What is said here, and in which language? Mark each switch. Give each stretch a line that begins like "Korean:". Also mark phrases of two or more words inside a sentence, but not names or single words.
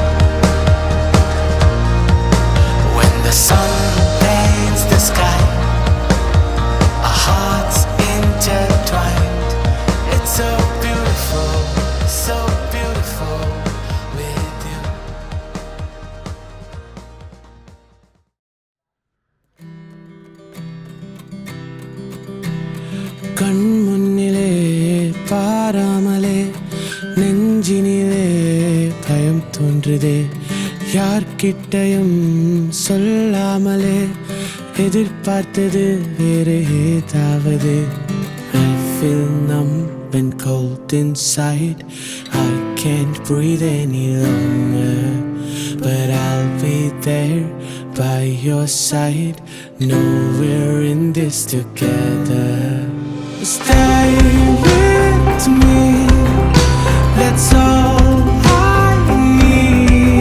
English: When the sun paints the sky, our hearts intertwined. It's so beautiful with you.
Tamil: கண்முன்னிலே பாராமலே நெஞ்சினிலே பயம் തോன்றுதே யார்கிட்டயும் சொல்லாமலே எதிர்பார்த்தது வேறு ஏதாவது.
English: I feel numb and cold inside, I can't breathe any longer, but I'll be there by your side. No, we're in this together. Stay with me, that's all I need.